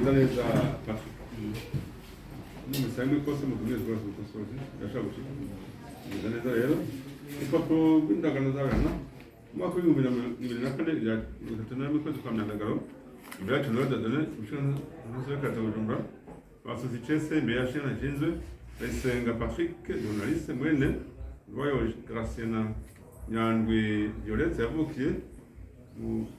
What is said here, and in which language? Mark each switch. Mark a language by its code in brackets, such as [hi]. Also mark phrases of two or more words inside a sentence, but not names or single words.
[fr] Non, mais c'est un autre poste, mais vous voulez voir ce poste aussi. Il y a ça aussi. [rn] bimeze neza rero urupapuro rw'indagano z'abana umwaka w'ibihumbi bibiri na kane rya gatatu na rimwe kwezi kwa myandagaro imbere yacu nawe dadone umusore w'akarere ka Bujumbura basoze icese imbere ya shena nshinzwe Ndayisenga Patrick journaliste mwene Rwayo Gratien na Nyandwi Violette yavukiye mu